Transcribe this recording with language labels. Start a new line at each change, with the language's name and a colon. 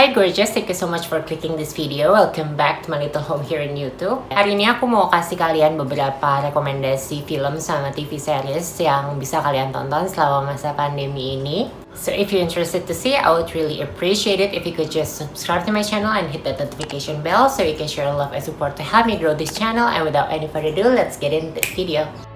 English: gorgeous, thank you so much for clicking this video. Welcome back to my little home here in YouTube.
Indonesian: Hari ini aku mau kasih kalian beberapa rekomendasi film sama TV series yang bisa kalian tonton selama masa pandemi ini.
English: So if you're interested to see, I would really appreciate it if you could just subscribe to my channel and hit that notification bell so you can share love and support to help me grow this channel. And without any further ado, let's get into the video.